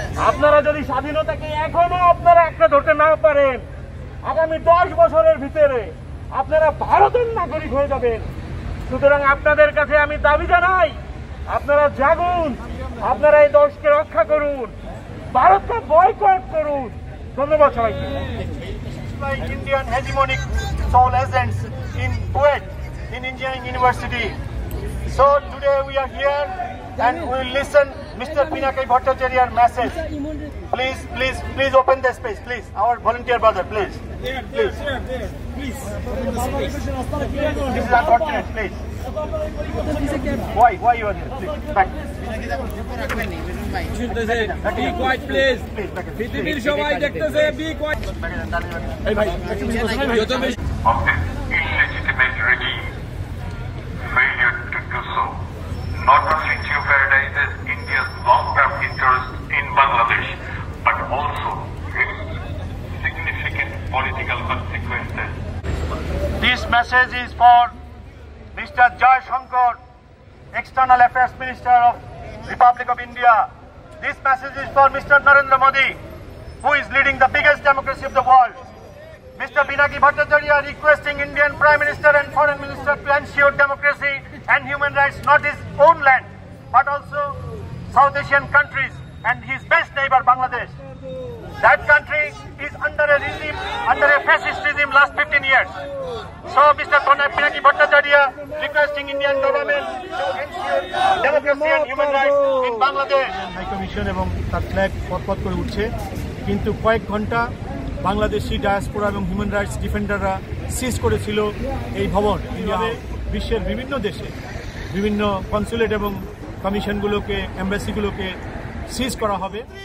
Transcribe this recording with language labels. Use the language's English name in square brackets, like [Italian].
[Bangla] আপনারা যদি স্বাধীনতাকে এখনো আপনারা একটা ধরতে না পারেন, আগামী 10 বছরের ভিতরে আপনারা ভারতের নাগরিক হয়ে যাবেন। সুতরাং আপনাদের কাছে আমি দাবি জানাই, আপনারা জাগুন, আপনারা এই দেশকে রক্ষা করুন, ভারতকে বয়কট করুন। ধন্যবাদ সবাইকে। [English] Indian hegemonic soul agents in Kuwait, in Engineering University. So today we are here and we will listen Mr. Pinaki Bhattacharya's message. Please, please, please open the space, please. Our volunteer brother, please. Please. Please. This is unfortunate, please. Why you are here? Please, back. Be quiet, please. [Bangla] পৃথিবীর সবাই দেখতেছে, [English] be quiet. [Bangla] এই ভাই, যত বেশি [English] of this illegitimate regime failure to do so not only jeopardizes India's long-term interest in Bangladesh but also risks significant political consequences. This message is for Mr. Jai Shankar, External Affairs Minister of Republic of India. This message is for Mr. Narendra Modi, who is leading the biggest democracy of the world. Mr. Pinaki Bhattacharya requesting Indian Prime Minister and Foreign Minister to ensure democracy and human rights not his own land, but also South Asian countries and his best neighbor Bangladesh. That country is under a regime, under a fascist regime last 15 years. So Mr. Pinaki Bhattacharya requesting Indian government to ensure democracy and human rights in Bangladesh. [Bangla] High Commission এবং তার flag পথ করে উঠছে, কিন্তু কয়েক ঘন্টা Bangladeshi diaspora এবং human rights ডিফেন্ডাররা সিজ করেছিল এই ভবন। এইভাবে বিশ্বের বিভিন্ন দেশে বিভিন্ন কনসুলেট এবং কমিশনগুলোকে, এম্বাসিগুলোকে সিজ করা হবে।